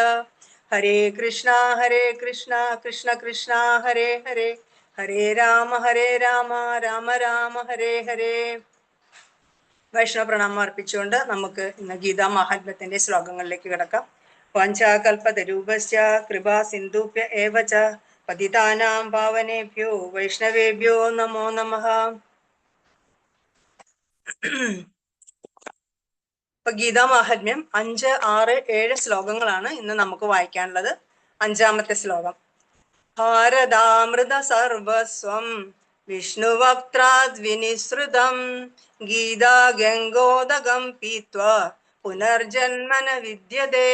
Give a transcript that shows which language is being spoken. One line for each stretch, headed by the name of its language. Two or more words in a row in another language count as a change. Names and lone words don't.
Sanskrit: ഹരേ കൃഷ്ണ കൃഷ്ണ കൃഷ്ണ ഹരേ ഹരേ, ഹരേ രാമ രാമ രാമ ഹരേ ഹരേ.
Malayalam: വൈഷ്ണവ പ്രണാമം അർപ്പിച്ചുകൊണ്ട് നമുക്ക് ഇന്ന് ഗീതാ മഹാത്മ്യത്തിന്റെ ശ്ലോകങ്ങളിലേക്ക് കിടക്കാം.
Sanskrit: വാഞ്ചാകൽപതരൂപസ്യ കൃപാ സിന്ധുഭ്യ ഏവ ച പതിതാനാം പാവനേഭ്യോ വൈഷ്ണവേഭ്യോ നമോ നമഃ.
Malayalam: ഇപ്പൊ ഗീതാ മാഹാത്മ്യം 5, 6, 7 ശ്ലോകങ്ങളാണ് ഇന്ന് നമുക്ക് വായിക്കാനുള്ളത്. 5ാമത്തെ ശ്ലോകം.
Sanskrit: ഭാരതാമൃത സർവസ്വം വിഷ്ണുവക്ത്രാദ് വിനിസൃതം ഗീതാ ഗംഗോദകം പീത്വാ പുനർജന്മന വിദ്യതേ.